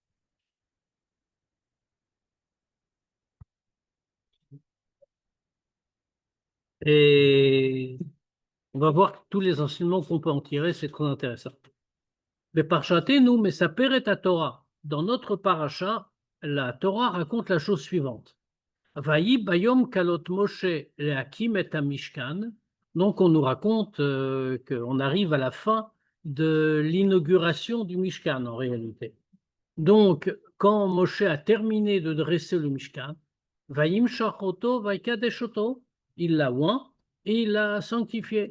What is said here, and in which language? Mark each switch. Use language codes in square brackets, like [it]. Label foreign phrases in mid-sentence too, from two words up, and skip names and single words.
[fr] Et on va voir tous les enseignements qu'on peut en tirer, c'est très intéressant. Mais parchaté, nous, mais ça perd à Torah. Dans notre paracha, la Torah raconte la chose suivante. [he] ויהי ביום כלות משה להקים את המשכן. [fr] Donc, on nous raconte qu'on arrive à la fin de l'inauguration du Mishkan, en réalité. Donc, quand Moshe a terminé de dresser le Mishkan, [he] וימשח אתו ויקדש אתו, [fr] il l'a oint et il l'a sanctifié.